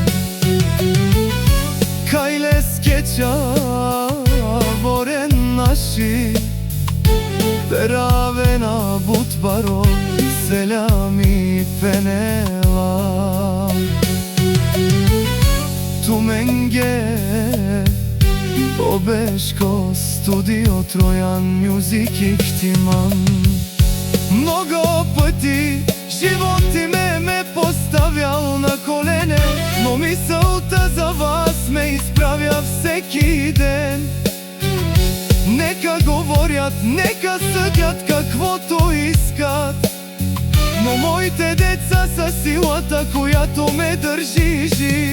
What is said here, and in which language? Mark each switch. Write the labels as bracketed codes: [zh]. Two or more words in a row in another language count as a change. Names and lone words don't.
[rom] Kajles keça voren naši, peravena butbaro, selami penela. Tu menge, obeško studio Trojan Music ihtiman. [bg] Mnogo pъти живот ме поставял на колене, но мисълта за вас ме изправя всеки ден. Нека говорят, нека съдят каквото искат, но моите деца са силата, която ме държи жив.